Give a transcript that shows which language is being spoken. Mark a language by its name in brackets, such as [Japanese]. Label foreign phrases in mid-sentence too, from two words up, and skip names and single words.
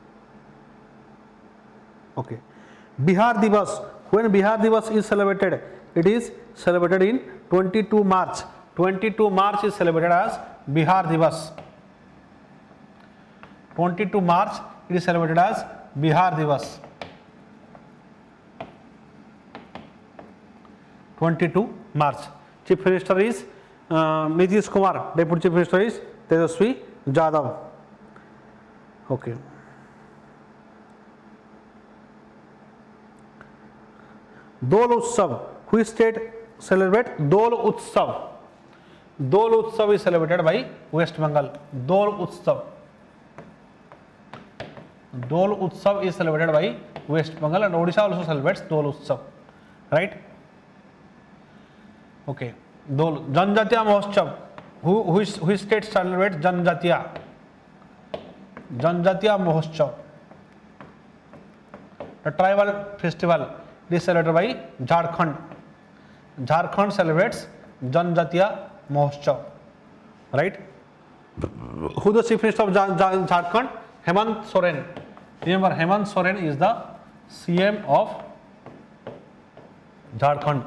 [English] Okay. Bihar Divas. When Bihar Divas is celebrated? It is celebrated in 22 March. 22 March is celebrated as Bihar Divas. 22 March it is celebrated as Bihar Divas. 22 March. Chief Minister is Nitish Kumar. Deputy Chief Minister is Tejaswi Jadhav. Okay. Dol Utsav. Which state celebrate Dol Utsav? Dol Utsav is celebrated by West Bengal. Dol Utsav. Dol Utsav is celebrated by West Bengal, and Odisha also celebrates Dol Utsav, right? Okay. Dol Janjatiya Mahotsav. Which state celebrates Janjatiya? Janjatiya Mahotsav. The tribal festival is celebrated by Jharkhand. Jharkhand celebrates Janjatiya Mahotsav, right? Who is the Chief Minister of Jharkhand? Hemant Soren. Remember, Hemant Soren is the CM of Jharkhand.